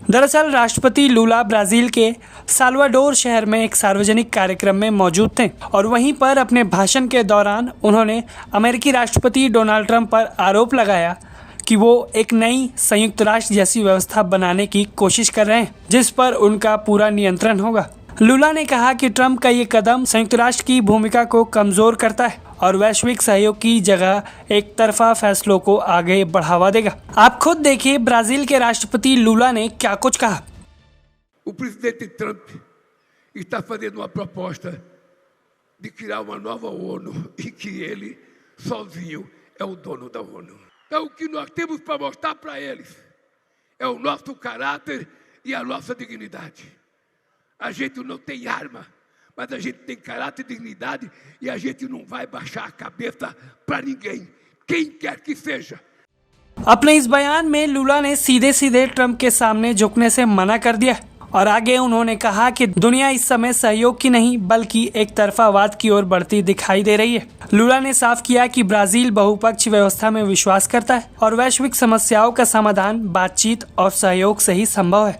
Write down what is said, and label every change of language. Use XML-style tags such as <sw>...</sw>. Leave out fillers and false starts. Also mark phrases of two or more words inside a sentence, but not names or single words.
<hi>दरअसल राष्ट्रपति लुला ब्राज़ील के साल्वाडोर शहर में एक सार्वजनिक कार्यक्रम में मौजूद थे और वहीं पर अपने भाषण के दौरान उन्होंने अमेरिकी राष्ट्रपति डोनाल्ड ट्रंप पर आरोप लगाया कि वो एक नई संयुक्त राष्ट्र जैसी व्यवस्था बनाने की कोशिश कर रहे हैं, जिस पर उनका पूरा नियंत्रण होगा। लुला ने कहा कि ट्रंप का ये कदम संयुक्त राष्ट्र की भूमिका को कमजोर करता है और वैश्विक सहयोग की जगह एक तरफा फैसलों को आगे बढ़ावा देगा। आप खुद देखिए ब्राजील के राष्ट्रपति लुला ने क्या कुछ कहा।</hi> <pt>O presidente Trump está fazendo uma proposta de criar uma nova ONU e que ele sozinho é o dono da ONU. Então o que nós temos para mostrar para eles é o nosso caráter e a nossa dignidade. A gente não tem arma, mas a gente tem caráter e dignidade e a gente não vai baixar a cabeça para ninguém, quem quer que seja।</pt> <hi>अपने इस बयान में लुला ने सीधे सीधे ट्रंप के सामने झुकने से मना कर दिया और आगे उन्होंने कहा कि दुनिया इस समय सहयोग की नहीं बल्कि एक तरफावाद की ओर बढ़ती दिखाई दे रही है। लुला ने साफ किया कि ब्राजील बहुपक्षीय व्यवस्था में विश्वास करता है और वैश्विक समस्याओं का समाधान बातचीत और सहयोग से ही संभव है।</hi>